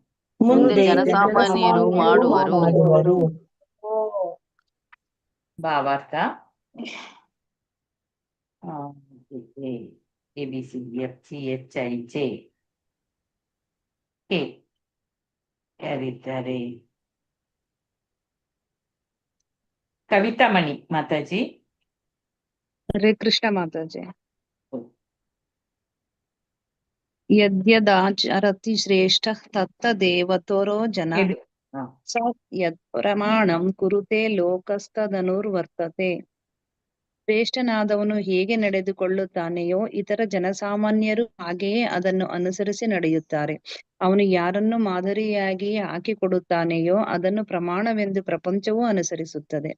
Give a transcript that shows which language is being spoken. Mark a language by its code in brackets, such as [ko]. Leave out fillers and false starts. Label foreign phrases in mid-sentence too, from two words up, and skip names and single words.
[kn] ಭಾವಾರ್ಥ: ABCDFGHIJ ಯಾರಿದ್ದಾರೆ? ಕವಿತಾ ಮಣಿ ಮಾತಾಜಿ. [sa] ಹರೇ ಕೃಷ್ಣ ಮಾತಾಜಿ. ಯದ್ಯದಾಚರತಿ ಶ್ರೇಷ್ಠ ತತ್ತದೇವತರೋ ಜನ ಸ ಯದ್ ಪ್ರಮಾಣಂ ಕುರುತೆ ಲೋಕಸ್ತದನುರ್ವರ್ತತೆ. [kn] ಶ್ರೇಷ್ಠನಾದವನು ಹೇಗೆ ನಡೆದುಕೊಳ್ಳುತ್ತಾನೆಯೋ ಇತರ ಜನಸಾಮಾನ್ಯರು ಹಾಗೆಯೇ ಅದನ್ನು ಅನುಸರಿಸಿ ನಡೆಯುತ್ತಾರೆ. ಅವನು ಯಾರನ್ನು ಮಾದರಿಯಾಗಿ ಹಾಕಿಕೊಡುತ್ತಾನೆಯೋ ಅದನ್ನು ಪ್ರಮಾಣವೆಂದು ಪ್ರಪಂಚವೂ ಅನುಸರಿಸುತ್ತದೆ.